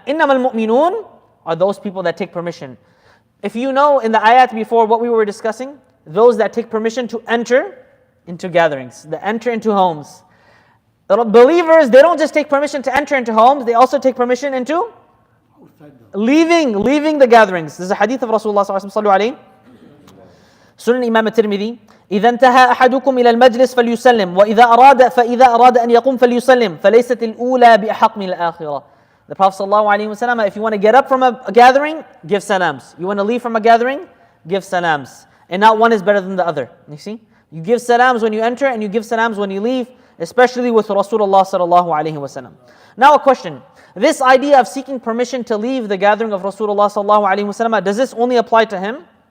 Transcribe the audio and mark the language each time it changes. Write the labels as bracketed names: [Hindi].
[Arabic] إِنَّمَا الْمُؤْمِنُونَ [English] are those people that take permission. If you know in the ayat before what we were discussing, those that take permission to enter into gatherings, that enter into homes. The believers, they don't just take permission to enter into homes, they also take permission into Leaving the gatherings. There's a hadith of Rasulullah sallallahu alaihi wasallam. Sunan Imam al-Tirmidhi. [Arabic] إذا انتهى أحدكم إلى المجلس فليسلم فإذا أراد أن يقوم فليسلم فليست الأولى بأحق من الآخرة. [English] The Prophet ﷺ, if you want to get up from a gathering, give salams. You want to leave from a gathering, give salams. And not one is better than the other. You see? You give salams when you enter and you give salams when you leave, especially with Rasulullah ﷺ. Now a question. This idea of seeking permission to leave the gathering of Rasulullah ﷺ, does this only apply to him?